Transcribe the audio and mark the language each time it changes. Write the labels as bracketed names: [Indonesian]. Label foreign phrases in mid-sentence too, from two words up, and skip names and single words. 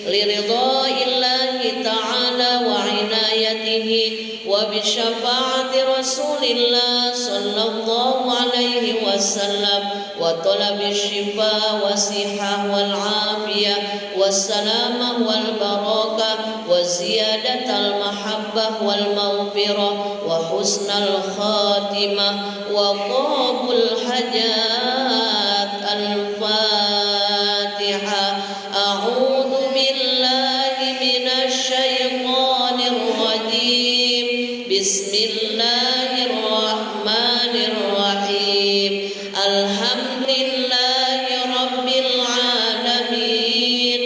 [Arabic] لرضا الله تعالى وعنايته وبشفاعة رسول الله صلى الله عليه وسلم وطلب الشفاء والصحة والعافية والسلامة والبركة وزيادة المحبة والمغفرة وحسن الخاتمة وقبول الحاجات. الفاتحة. أعوذ بالله من الشيطان الرجيم. بسم الله الرحمن الرحيم. الحمد لله رب العالمين.